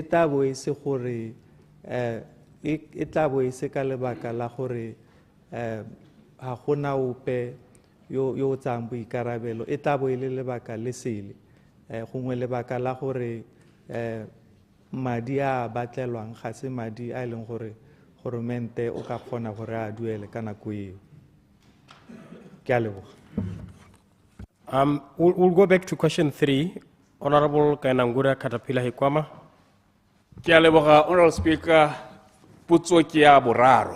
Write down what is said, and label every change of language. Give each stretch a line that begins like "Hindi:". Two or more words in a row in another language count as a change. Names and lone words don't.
Tswana: tla bo e se gore e tla bo e se ka lebaka la gore ha gona ope yo tsang boikarabelo e tla bo e le lebaka le sele gongwe lebaka la gore madi a batlelwang ga se madi a leng gore goromente o ka kgona gore a duele ka nako eo. Ke a leboga.
English: We'll go back to question 3. Honorable 𝗦𝗘𝗦𝗦𝗧𝗜𝗡.
Tswana: Ke a leboga,
English: Honorable Speaker.
Tswana: Potso ke ya boraro.